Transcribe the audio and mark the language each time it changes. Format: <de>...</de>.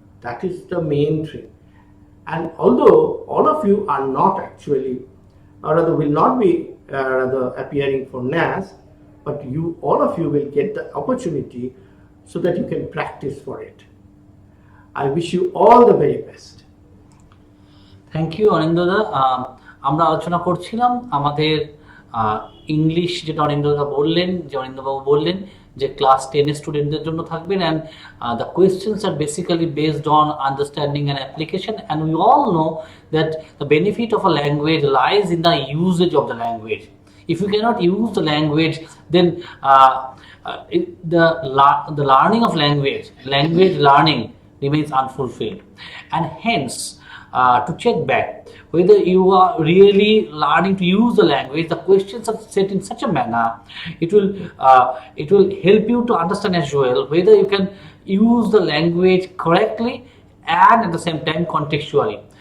<en>That is the main thing. And although all of you are not actually, or rather will not be rather appearing for NAS, but you, all of you will get the opportunity so that you can practice for it. I wish you all the very best. Thank you অনিন্দদা।</en> <bn>আমরা আলোচনা করছিলাম আমাদের English, যেটা অনিন্দদা বললেন, যে অনিন্দবাবু বললেন যে class 10 স্টুডেন্টদের জন্য থাকবেন,</bn> <en>And the questions are basically based on understanding and application, and we all know that the benefit of a language lies in the usage of the language. If you cannot use the language, then the learning of language learning remains unfulfilled. And hence, to check back whether you are really learning to use the language, the questions are set in such a manner, it will help you to understand as well whether you can use the language correctly and at the same time contextually.</en>